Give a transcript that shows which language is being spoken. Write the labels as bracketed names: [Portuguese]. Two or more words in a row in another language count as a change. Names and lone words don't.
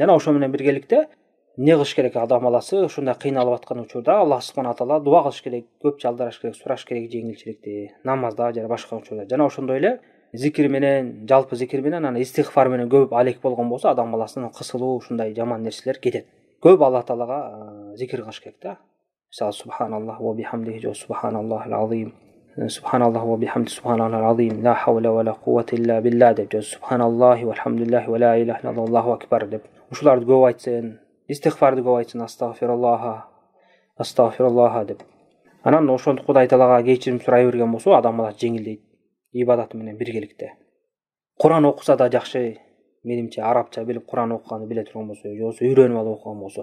[Kyrgyz] Жана ошо менен биргеликте эмне кылыш керек адам баласы ушундай кыйналып аткан учурда [Arabic] الله سبحانه تعالى [Kyrgyz] дуа кылыш керек, көп жалдараш керек, сураш керек жеңилчиликти намазда жана башка учурда. Жана ошондой эле зикир менен, жалпы зикир менен, ана истигфар менен көп алек болгон болсо, адам баласынын кысылуу ушундай жаман нерселер кетет. Көп Аллах таалага зикир кылыш керек да. [Arabic] Мисалы سبحان الله وبحمده жо سبحان الله العظيم. سبحان الله وبحمده سبحان الله العظيم. لا حول ولا قوة إلا بالله деп жо سبحان الله والحمد لله ولا إله إلا الله الله أكبر деп. [Kyrgyz] Ушуларды көп айтсын, истигфарды көп айтсын, астагфируллаха деп. Анан ошондо Кудай таалага кечирим сурай берген болсо, адам баласы жеңилдейт. Ибадаты менен биргеликте. Куран окуса да жакшы, менимче арабча билип Куран окуганды биле турган болсо, же болбосо үйрөнүп алып окуган болсо.